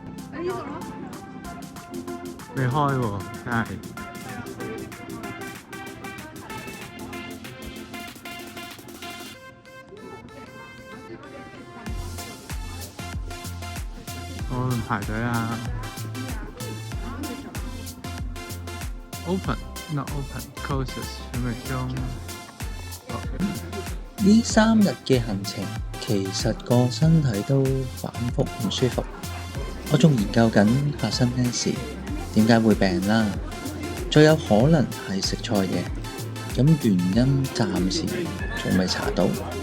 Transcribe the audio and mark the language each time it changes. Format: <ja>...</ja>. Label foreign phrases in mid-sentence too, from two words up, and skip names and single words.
<yue>未開喎，真係。我哋排隊啊 ！</yue> <en>Open not open closes</en> <yue>準備中。呢3日嘅行程，其實個身體都反覆唔舒服。我仲研究緊發生咩事，點解會病啦？最有可能係食錯嘢，咁原因暫時仲未查到。</yue>